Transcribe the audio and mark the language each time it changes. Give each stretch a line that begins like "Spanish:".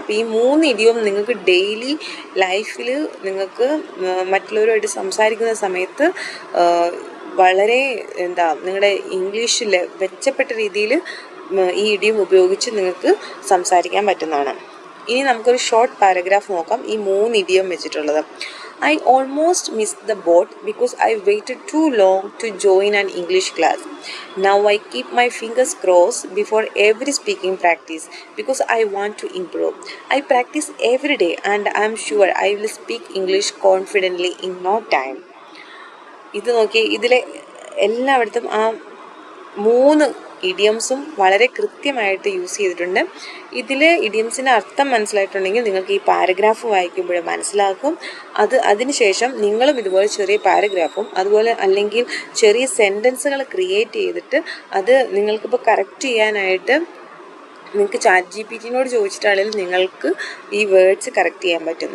Malayalam: അപ്പോൾ ഈ 3 ഇഡിയം നിങ്ങൾക്ക് ഡെയിലി ലൈഫിൽ നിങ്ങൾക്ക് മറ്റുള്ളവരുമായിട്ട് സംസാരിക്കുന്ന സമയത്ത് വളരെ നിങ്ങളുടെ ഇംഗ്ലീഷിൽ മെച്ചപ്പെട്ട രീതിയിൽ ഈ ഇഡിയം ഉപയോഗിച്ച് നിങ്ങൾക്ക് സംസാരിക്കാൻ പറ്റുന്നതാണ്. ഇനി നമുക്കൊരു ഷോർട്ട് പാരഗ്രാഫ് നോക്കാം ഈ 3 ഇഡിയം വെച്ചിട്ടുള്ളത്.
English: I almost missed the boat because I waited too long to join an English class. Now I keep my fingers crossed before every speaking practice because I want to improve. I practice every day and I am sure I will speak English confidently in no time.
Malayalam: ഇത് നോക്കി, ഇതിലെ എല്ലായിടത്തും ആ 3 ഇഡിയംസും വളരെ കൃത്യമായിട്ട് use ചെയ്തിട്ടുണ്ട്. ഇതിൽ ഇഡിയംസിൻ്റെ അർത്ഥം മനസ്സിലായിട്ടുണ്ടെങ്കിൽ നിങ്ങൾക്ക് ഈ പാരഗ്രാഫ് വായിക്കുമ്പോൾ മനസ്സിലാക്കും. അതിനുശേഷം നിങ്ങളും ഇതുപോലെ ചെറിയ പാരഗ്രാഫും അതുപോലെ അല്ലെങ്കിൽ ചെറിയ സെൻറ്റൻസുകൾ ക്രിയേറ്റ് ചെയ്തിട്ട് അത് നിങ്ങൾക്കിപ്പോൾ കറക്റ്റ് ചെയ്യാനായിട്ട് നിങ്ങൾക്ക് ചാറ്റ് ജിപിടിയോട് ചോദിച്ചിട്ടാണെങ്കിലും നിങ്ങൾക്ക് ഈ വേർഡ്സ് കറക്റ്റ് ചെയ്യാൻ പറ്റും.